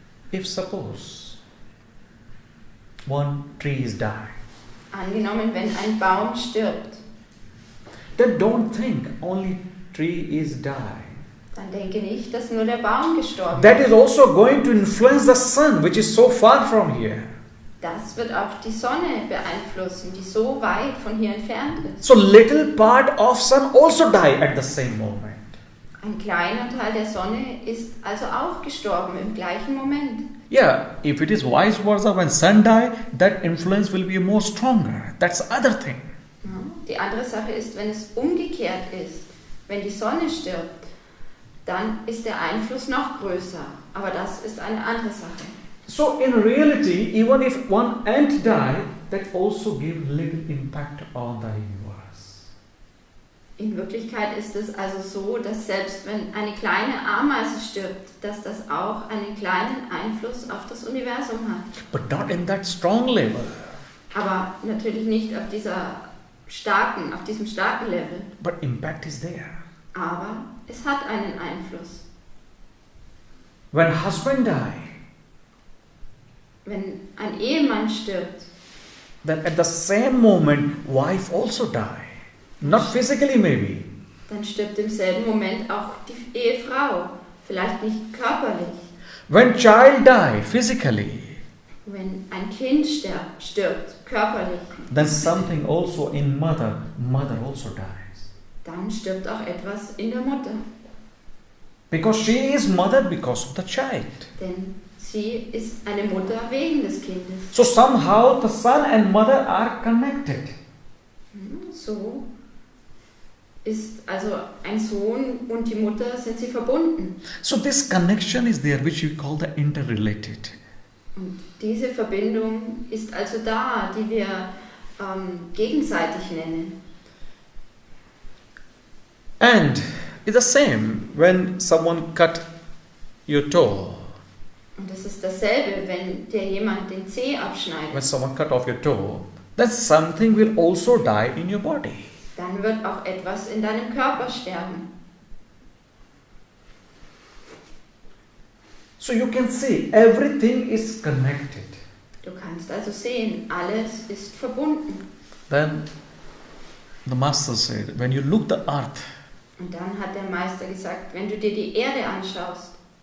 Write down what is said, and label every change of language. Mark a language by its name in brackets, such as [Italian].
[English] If suppose one tree is dying, [German] Angenommen, wenn ein Baum stirbt, [English] then don't think only tree is dying. [German] dann denke nicht, dass nur der Baum gestorben [English] That [German] ist. [English] is also going to influence the sun, which is so far from here. [German] Das wird auch die Sonne beeinflussen, die so weit von hier entfernt ist. [English] So little part of sun also die at the same moment. [German] Ein kleiner Teil der Sonne ist also auch gestorben im gleichen Moment. [English] Yeah, if it is vice versa, when sun die, that influence will be more stronger. That's the other thing. [German] Ja, die andere Sache ist, wenn es umgekehrt ist, wenn die Sonne stirbt, dann ist der Einfluss noch größer. Aber das ist eine andere Sache. [English] So in reality, even if one ant die, that also gives little impact on the universe. [German] In Wirklichkeit ist es also so, dass selbst wenn eine kleine Ameise stirbt, dass das auch einen kleinen Einfluss auf das Universum hat. [English] But not in that strong level. [German] Aber natürlich nicht auf diesem starken Level. [English] But impact is there. [German] Aber es hat einen Einfluss. [English] When husband die, [German] Wenn ein Ehemann stirbt, [English] then at the same moment, wife also die. Not physically maybe. [German] dann stirbt im selben Moment auch die Ehefrau. Vielleicht nicht körperlich. [English] When child die physically, [German] Wenn ein Kind stirbt körperlich, [English] then something also in mother also dies. [German] dann stirbt auch etwas in der Mutter. [English] Because she is mother because of the child. [German] Denn sie ist eine Mutter wegen des Kindes. [English] So somehow the son and mother are connected. [German] So ist also ein Sohn und die Mutter sind sie verbunden. [English] So this connection is there, which we call the interrelated. [German] Und diese Verbindung ist also da, die wir gegenseitig nennen. [English] And it's the same when someone cut your toe. [German] Und es ist dasselbe, wenn dir jemand den Zeh abschneidet. [English] When someone cut off your toe, then something will also die in your body. [German] Dann wird auch etwas in deinem Körper sterben. [English] So you can see everything is connected. [German] Du kannst also sehen, alles ist verbunden. [English] Then the master said, when you look the earth, [German] Und dann hat der Meister gesagt, wenn du dir die Erde anschaust